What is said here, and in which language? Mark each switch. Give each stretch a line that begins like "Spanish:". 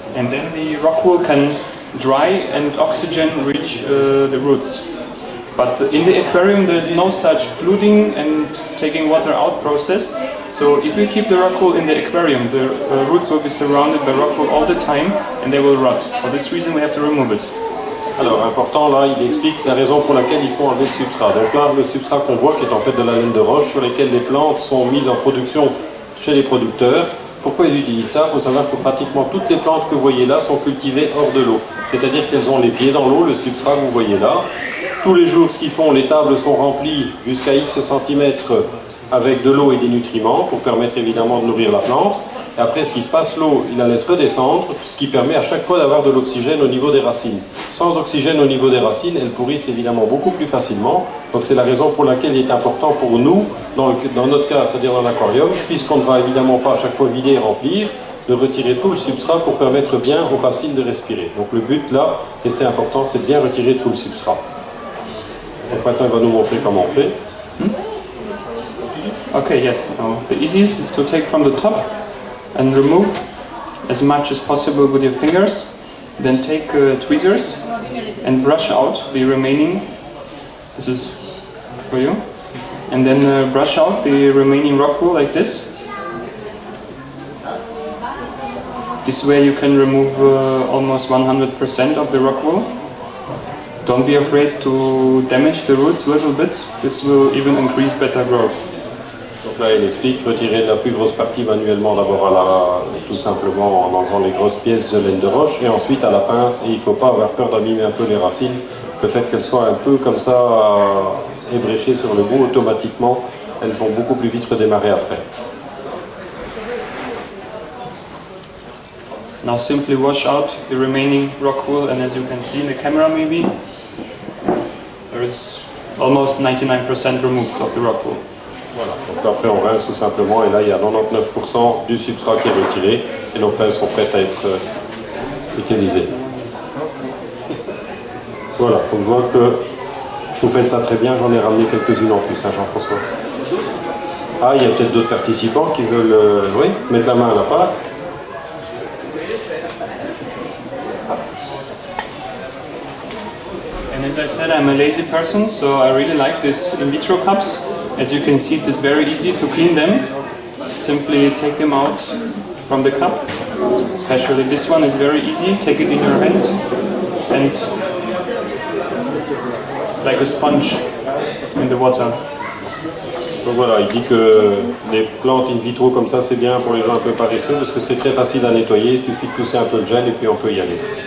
English: And then the rock wool can dry and oxygen reach the roots. But in the aquarium there is no such fluting and taking water out process. So if we keep the rock wool in the aquarium, the roots will be surrounded by rock wool all the time and they will rot. For this reason we have to remove it.
French: Alors, important, là, il explique la raison pour laquelle il faut enlever le substrat. Donc là, le substrat qu'on voit, qui est en fait de la laine de roche, sur lesquelles les plantes sont mises en production chez les producteurs. Pourquoi ils utilisent ça? Il faut savoir que pratiquement toutes les plantes que vous voyez là sont cultivées hors de l'eau. C'est-à-dire qu'elles ont les pieds dans l'eau, le substrat que vous voyez là. Tous les jours, ce qu'ils font, les tables sont remplies jusqu'à X centimètres avec de l'eau et des nutriments pour permettre évidemment de nourrir la plante. Et après, ce qui se passe, l'eau, il la laisse redescendre, ce qui permet à chaque fois d'avoir de l'oxygène au niveau des racines. Sans oxygène au niveau des racines, elles pourrissent évidemment beaucoup plus facilement. Donc c'est la raison pour laquelle il est important pour nous, dans notre cas, c'est-à-dire dans l'aquarium, puisqu'on ne va évidemment pas à chaque fois vider et remplir, de retirer tout le substrat pour permettre bien aux racines de respirer. Donc le but là, et c'est important, c'est de bien retirer tout le substrat. Donc maintenant, il va nous montrer comment on fait.
English: Okay, yes. The easiest is to take from the top and remove as much as possible with your fingers. Then take tweezers and brush out the remaining. This is for you. And then brush out the remaining rock wool like this. This way you can remove almost 100% of the rock wool. Don't be afraid to damage the roots a little bit. This will even increase better growth.
French: Donc là, il explique retirer la plus grosse partie manuellement, d'abord tout simplement en enlevant les grosses pièces de laine de roche, et ensuite à la pince. Et il ne faut pas avoir peur d'abîmer un peu les racines. Le fait qu'elles soient un peu comme ça ébréchées sur le bout, automatiquement, elles vont beaucoup plus vite redémarrer après.
English: Now simply wash out the remaining rock wool, and as you can see in the camera maybe, there is almost 99% removed of the rock wool.
French: Voilà, donc après on rince tout simplement et là il y a 99% du substrat qui est retiré et donc là elles sont prêtes à être utilisées. Voilà, on voit que vous faites ça très bien, j'en ai ramené quelques-unes en plus, hein, Jean-François. Ah, il y a peut-être d'autres participants qui veulent oui, mettre la main à la pâte.
English: And as I said, I'm a lazy person, so I really like this in vitro cups. As you can see, it is very easy to clean them. Simply take them out from the cup. Especially this one is very easy. Take it in your hand and like a sponge in the water.
French: Donc voilà, il dit que les plantes in vitro comme ça c'est bien pour les gens un peu paresseux parce que c'est très facile à nettoyer, il suffit de pousser un peu le gel et puis on peut y aller.